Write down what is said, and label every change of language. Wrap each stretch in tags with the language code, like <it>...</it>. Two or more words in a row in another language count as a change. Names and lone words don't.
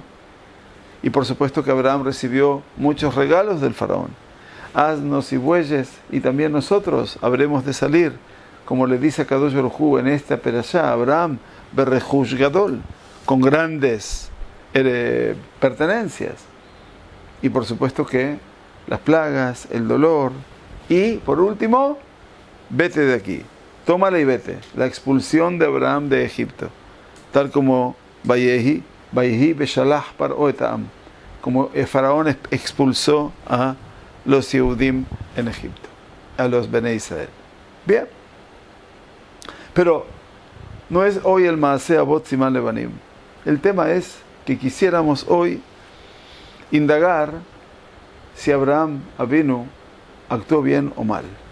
<es>Y por supuesto que Abraham recibió muchos regalos del faraón, asnos y bueyes, y también nosotros habremos de salir, como le dice a Kadosh Baruj Hu en esta perashá, Abraham</es> <he>ברכוש גדול,</he> <es>con grandes pertenencias. Y por supuesto que las plagas, el dolor, y por último, vete de aquí, tómala y vete, la expulsión de Abraham de Egipto, tal como</es> <he>ויהי בשלח פרעה את העם,</he> <es>como el faraón expulsó a los Yehudim en Egipto, a los Bnei Israel. Bien, pero no es hoy el</es> <he>מעשה אבות סימן לבנים.</he> <es>El tema es que quisiéramos hoy indagar si Abraham Avinu actuó bien o mal.</es>